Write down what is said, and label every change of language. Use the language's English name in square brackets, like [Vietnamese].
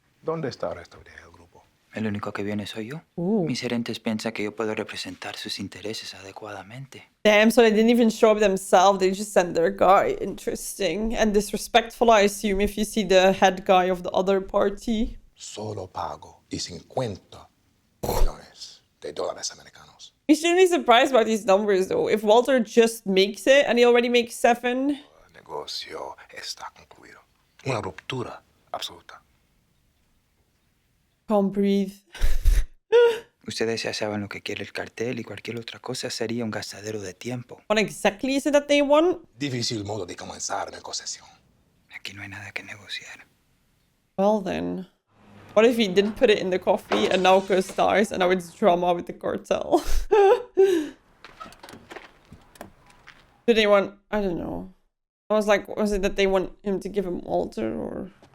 [Spanish] ¿Dónde está el resto del grupo? El único que viene soy yo. Mis gerentes piensan que yo puedo representar sus intereses adecuadamente. [English] Damn, so they didn't even show up themselves. They just sent their guy. Interesting. And disrespectful, I assume, if you see the head guy of the other party. [Spanish] Solo pago y 50 millones de dólares americanos. [English] You shouldn't be surprised about these numbers, though. If Walter just makes it and he already makes 7. [Spanish] El negocio está concluido. Una ruptura absoluta. [English] Can't breathe. [Spanish] Ustedes ya saben lo que quiere el cartel y cualquier otra cosa sería un gastadero de tiempo. [English] What exactly is it that they want? [Spanish] Difícil modo de comenzar negociación. Aquí no hay nada que negociar. [English] Well then. What if he didn't put it in the coffee and now Gus dies and now it's drama with the cartel? Do they want... I don't know. I was like, was it that they want him to give him Walter or...